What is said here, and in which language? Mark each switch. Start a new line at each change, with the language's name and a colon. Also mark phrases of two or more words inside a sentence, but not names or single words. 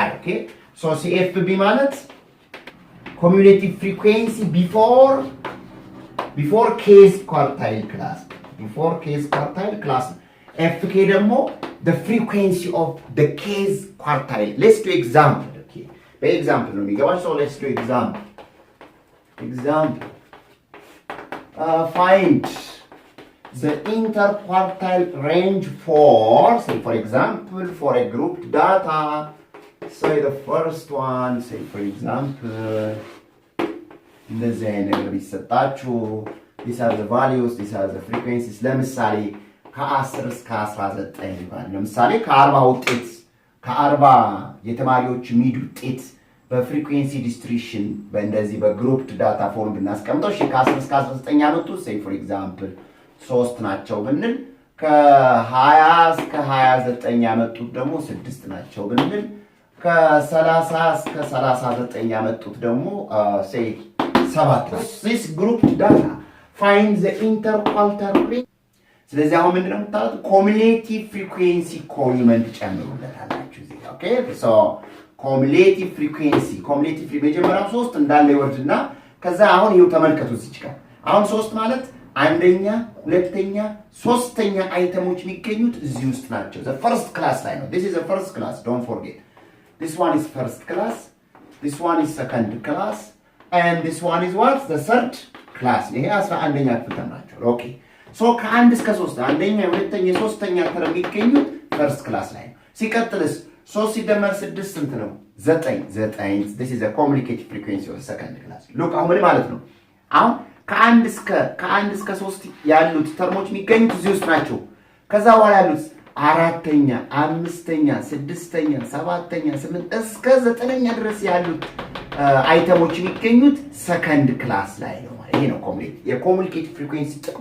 English: Okay, so CFB ማለት cumulative frequency before case quartile class. Before case quartile class. Fk ደግሞ the frequency of the case quartile. Let's do example. Okay. By example
Amharic: ነው የሚገባው.
English: So let's do example. Find the interquartile range for, say for example, for a grouped data. Say the first one, say for example,
Amharic: እንደዚህ አይነት ነገር ቢሰጣችሁ
English: these are the values, these are the frequencies.
Amharic: ለምሳሌ ከ10 እስከ 19 ይባል። ለምሳሌ ከ40 ውጤት ከ40 የተማሪዎች ሚድ ውጤት
English: frequency distribution
Amharic: በእንደዚህ
English: grouped data form
Amharic: ብናስቀምጠው እሺ ከ10 እስከ 19 ያመጡ
English: say for example
Amharic: 3 ናቸው ብንል ከ20 እስከ 29 ያመጡት ደግሞ 6 ናቸው ብንል ከ30 እስከ 39 ያመጡት ደግሞ say 7 ነው።
English: This grouped data find the interquartile range.
Amharic: ስለዚህ አሁን ምንድነው የምታዩት
English: cumulative frequency
Amharic: ኮሊመንት ጨምሩለታላችሁ እዚህ
English: okay so cumulative frequency
Amharic: መጀመሪያው 3 እንዳለ ይወርድና ከዛ አሁን ይኸው ተመልከቱ እዚህ ጋር አሁን 3 ማለት አንደኛ ሁለተኛ ሶስተኛ አይተሞች የሚገኙት እዚህ ውስጥ ናቸው
English: the first class
Amharic: ላይ ነው
English: this is the first class don't forget this one is first class this one is second class and this one is what the third class.
Amharic: ይሄ 11ኛ ክፍል ተማራችሁ
English: okay so
Amharic: ከ1 እስከ 3 አንደኛ ሁለተኛ ሶስተኛ ተርም የሚገኙት
English: first class
Amharic: ላይ ነው ሲቀጥልስ 3 ሲደመር 6 ስንት ነው 9
English: this is a communicated frequency of second class look
Amharic: አሁን ምን ማለት ነው አሁን ከ1 እስከ 3 ያሉት ተርሞች የሚገኙት እዚህ ውስጥ ናቸው ከዛ በኋላ ያሉት አራተኛ አምስተኛ ስድስተኛ ሰባተኛ 8 እስከ 9ኛ ድረስ ያሉት አይተሞች የሚገኙት
English: second class
Amharic: ላይ ነው ይሄ ነው
English: communicative frequency
Amharic: ጥቅሙ